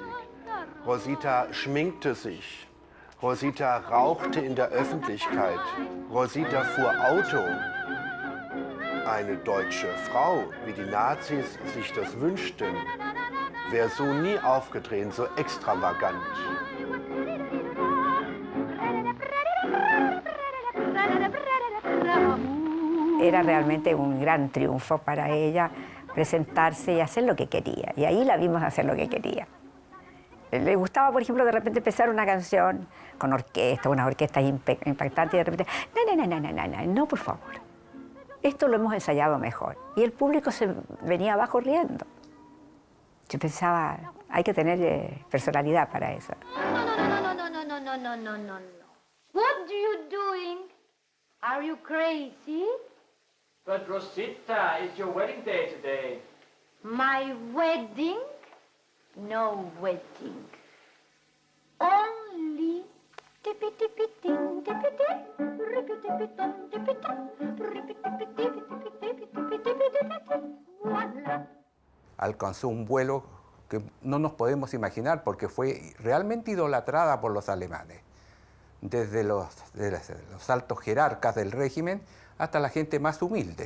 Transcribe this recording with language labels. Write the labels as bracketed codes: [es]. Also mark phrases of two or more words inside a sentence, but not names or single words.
[de] Rosita schminkte sich. Rosita rauchte in der Öffentlichkeit. Rosita fuhr Auto. Eine deutsche Frau, wie die Nazis sich das wünschten, wäre so nie aufgetreten, so extravagant. [es] Era realmente un gran triunfo para ella presentarse y hacer lo que quería. Y ahí la vimos hacer lo que quería. Le gustaba, por ejemplo, de repente empezar una canción con orquesta, unas orquestas impactantes, y de repente, no, por favor. Esto lo hemos ensayado mejor. Y el público se venía abajo riendo. Yo pensaba, hay que tener personalidad para eso. No. [en] What are you doing? Are you crazy? But Rosita, it's your wedding day today. My wedding? No wedding. Only tippy-tippy-ting, tippy-tip, rippy-tippy-tom, tippy-tom, rippy-tippy-tippy-tippy-tippy-tippy-tippy-tippy-tippy. Voila. [es] Alcanzó un vuelo que no nos podemos imaginar porque fue realmente idolatrada por los alemanes, desde los altos jerarcas del régimen hasta la gente más humilde.